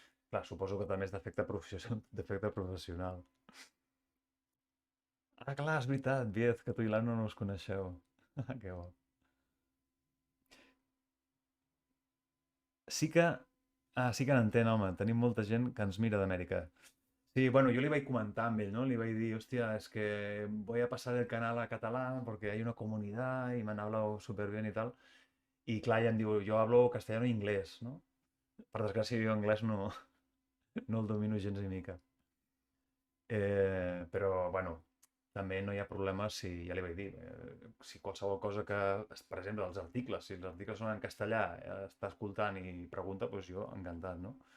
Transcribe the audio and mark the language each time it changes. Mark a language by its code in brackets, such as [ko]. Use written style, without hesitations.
[ca] Clar, suposo que també és d'efecte professional. Ah, clar, és veritat, Viez, que tu i l'Anna no us coneixeu. Que bo. Sí que, sí que n'entén, home. Tenim molta gent que ens mira d'Amèrica. [es] Sí, bueno, yo le iba a comentar [ca] amb ell, [es] ¿no? Le iba a decir, hostia, es que voy a pasar el canal a catalán porque hay una comunidad y me han hablado súper bien y tal. [ca] Y clar, ja em diu, jo [es] hablo castellano [ca] i inglès, no? Per desgràcia, jo anglès no el domino gens ni mica. Però, bueno, també no hi ha problema si, ja li vaig dir, si qualsevol cosa que, per exemple, els articles, si els articles són en castellà, està escoltant i pregunta, doncs jo encantat, no?